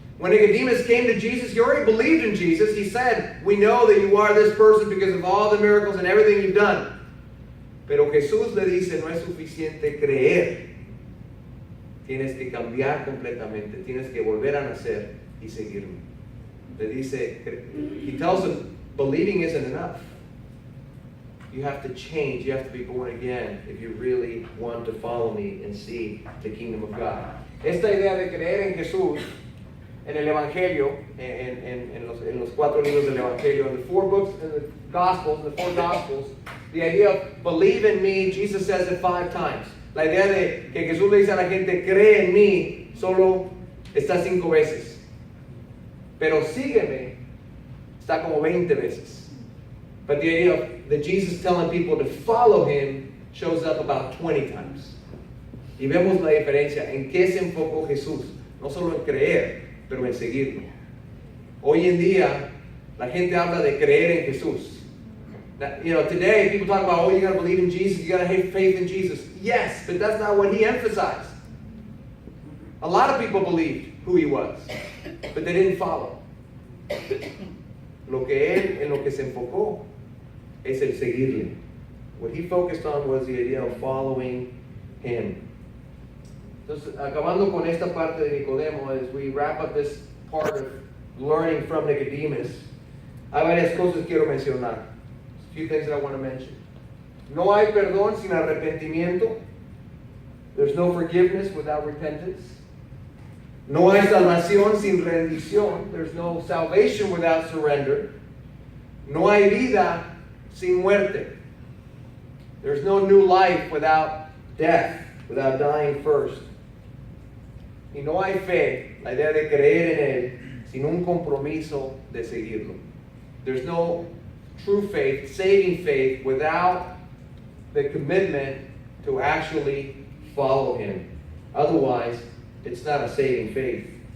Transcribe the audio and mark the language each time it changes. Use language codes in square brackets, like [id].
[en] When Nicodemus came to Jesus, he already believed in Jesus. He said, we know that you are this person because of all the miracles and everything you've done. [es] Pero Jesús le dice, no es suficiente creer. Tienes que cambiar completamente. Tienes que volver a nacer y seguirme. Le dice, [en] he tells him, believing isn't enough. You have to change. You have to be born again if you really want to follow me and see the kingdom of God. [es] Esta idea de creer en Jesús, en el Evangelio, en los 4 libros del Evangelio, [en] in the 4 books, in the Gospels, the 4 Gospels, the idea of believe in me, Jesus says it 5 times. [es] La idea de que Jesús le dice a la gente, cree en mí, solo está 5 veces. Pero sígueme, está como 20 veces. [en] But the idea of that Jesus telling people to follow him shows up about 20 times. [es] Y vemos la diferencia en qué se enfocó Jesús, no solo en creer, pero en seguirlo. Hoy en día, la gente habla de creer en Jesús. [en] Now, today people talk about, you got to believe in Jesus, you got to have faith in Jesus. Yes, but that's not what he emphasized. A lot of people believed who he was, but they didn't follow. [es] En lo que se enfocó es el seguirle. [en] What he focused on was the idea of following him. [es] Entonces, acabando con esta parte de Nicodemo, [en] as we wrap up this part of learning from Nicodemus, [es] hay varias cosas que quiero mencionar. [en] A few things that I want to mention. [es] No hay perdón sin arrepentimiento. [en] There's no forgiveness without repentance. [es] No hay salvación sin rendición. [en] There's no salvation without surrender. [es] No hay vida sin muerte. [en] There's no new life without death, without dying first. [es] Y no hay fe, la idea de creer en él, sin un compromiso de seguirlo. [en] There's no true faith, saving faith, without the commitment to actually follow him. Otherwise, it's not a saving faith.